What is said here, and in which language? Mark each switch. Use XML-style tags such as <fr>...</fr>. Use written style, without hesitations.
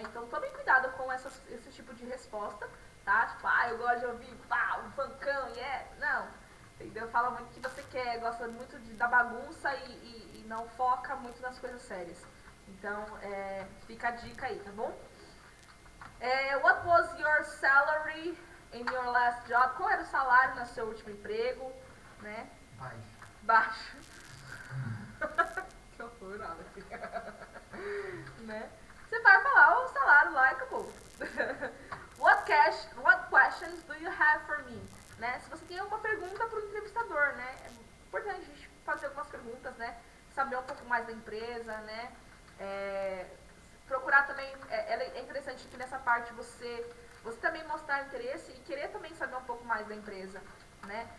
<pt>Então tome cuidado com esse tipo de resposta, tá? Tipo, eu gosto de ouvir um funkão, não, entendeu? Fala muito o que você quer, gosta muito da bagunça e não foca muito nas coisas sérias. Então, fica a dica aí, tá bom?</pt> <en>What was your salary in your last job?</en> <pt>Qual era o salário no seu último emprego, né? Baixo. Que horror, Alex. Né? Você vai falar o salário lá e acabou.</pt> <en>What questions do you have for me? Né?</en> <pt>Se você tem alguma pergunta para o entrevistador, né? É importante a gente fazer algumas perguntas, né? Saber um pouco mais da empresa, né? Procurar também, é interessante que nessa parte você também mostrar interesse e querer também saber um pouco mais da empresa, né?</pt>